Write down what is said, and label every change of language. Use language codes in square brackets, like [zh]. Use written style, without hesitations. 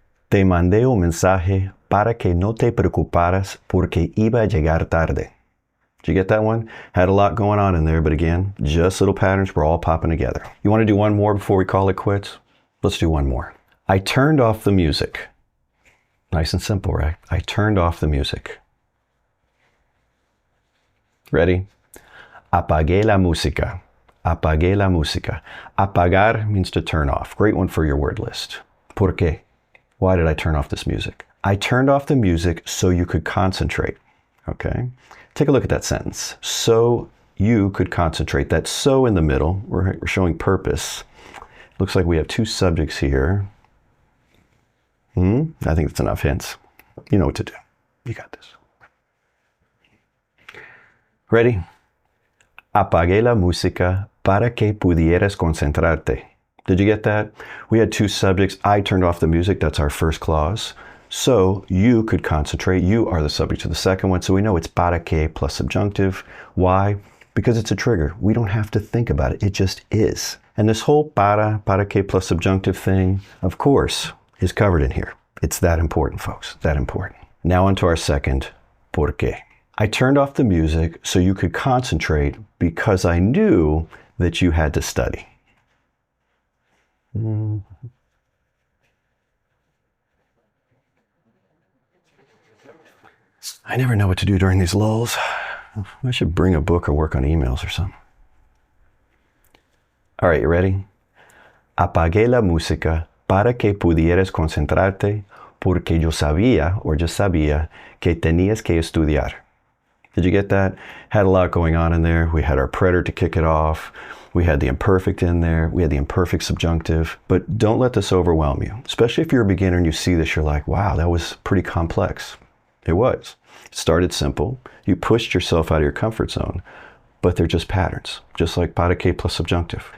[es] Te mandé un mensaje para que no te preocuparas porque iba a llegar tarde. [en] Did you get that one? Had a lot going on in there, but again, just little patterns were all popping together. You want to do one more before we call it quits? Let's do one more. I turned off the music. Nice and simple, right? I turned off the music. Ready? [es] Apagué la música. Apagué la música. [en] Apagar means to turn off. Great one for your word list. ¿Por qué? Why did I turn off this music? I turned off the music so you could concentrate. Okay? Take a look at that sentence. So you could concentrate. That so in the middle, we're showing purpose. Looks like we have two subjects here. I think that's enough hints. You know what to do. You got this. Ready? [es] Apagué la música para que pudieras concentrarte. [en] Did you get that? We had two subjects. I turned off the music. That's our first clause. So you could concentrate. You are the subject to the second one. So we know it's para que plus subjunctive. Why? because it's a trigger. We don't have to think about it. It just is. And this whole para que plus subjunctive thing, of course, is covered in here. It's that important, folks, that important. Now onto our second por qué. I turned off the music so you could concentrate because I knew that you had to study. I never know what to do during these lulls. I should bring a book or work on emails or something. All right, you ready? [es] Apagué la música para que pudieras concentrarte porque yo sabía que tenías que estudiar. [en] Did you get that? Had a lot going on in there. We had our preterite to kick it off. We had the imperfect in there. We had the imperfect subjunctive. But don't let this overwhelm you. Especially if you're a beginner and you see this, you're like, wow, that was pretty complex. It was. It started simple. You pushed yourself out of your comfort zone. But they're just patterns, just like para que plus subjunctive.